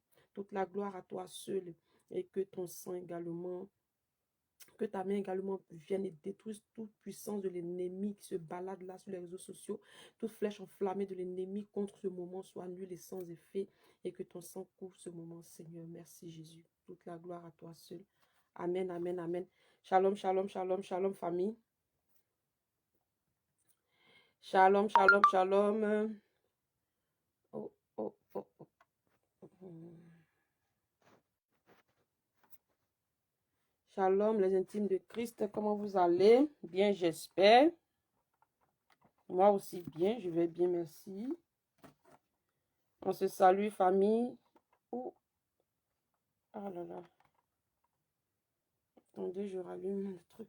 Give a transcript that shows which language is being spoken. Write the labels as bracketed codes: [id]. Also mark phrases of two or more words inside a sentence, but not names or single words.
[fr] Toute la gloire à toi seul et que ton sang également, que ta main également vienne et détruise toute puissance de l'ennemi qui se balade là sur les réseaux sociaux. Toute flèche enflammée de l'ennemi contre ce moment soit nulle et sans effet. Et que ton sang couvre ce moment, Seigneur. Merci Jésus. Toute la gloire à toi seul. Amen, amen, amen. [he] שלום שלום שלום שלום, famille. שלום שלום שלום. Oh, oh, oh, oh. Shalom, [fr] les intimes de Christ. Comment vous allez? Bien, j'espère. Moi aussi bien, je vais bien, merci. On se salue, famille. Oh, ah là là. Attendez, je rallume le truc.